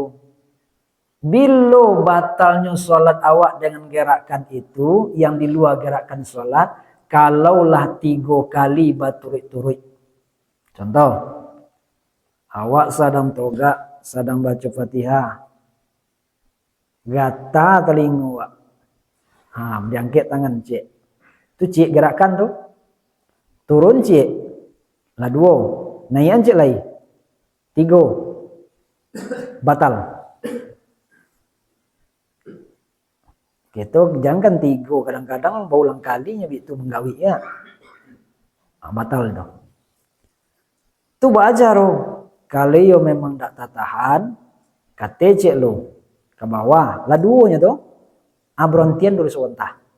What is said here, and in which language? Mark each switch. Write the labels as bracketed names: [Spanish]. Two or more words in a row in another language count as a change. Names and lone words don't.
[Minangkabau] Bila batalnya solat awak dengan gerakan itu, yang di luar gerakan solat, kalaulah 3 kali berturut-turut. Contoh, awak sedang togak, sedang baca Fatihah, gata telinga awak, diangkat tangan cik, tu cik gerakan tu, turun cik, lah 2, naik cik lagi, 3, batal. [Indonesian] Kita jangan 3, kadang-kadang berulang kalinya itu menggawi ya, batal itu. [Minangkabau] Tu belajar kalau yo memang tak tahan, kate cek lo ke bawah, lah 2-nya tu, abrontian dulu sebentar.